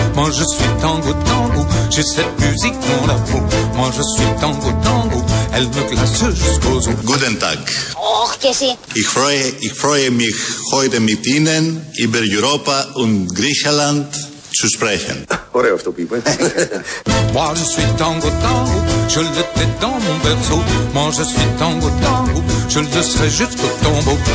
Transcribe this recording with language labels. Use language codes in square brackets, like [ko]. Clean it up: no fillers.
[fr] Moi je suis tango tango, j'ai cette musique dans la peau. Moi je suis tango tango, elle me glace jusqu'aux os. [de] Guten Tag. Och, Kessi. Ich freue mich heute mit Ihnen über Europa und Griechenland zu sprechen. [el] Ωραίο αυτό που είπε. [fr] Moi je suis tango tango, je le tais dans mon berceau. Moi je suis tango tango, je le serai jusqu'au tombeau.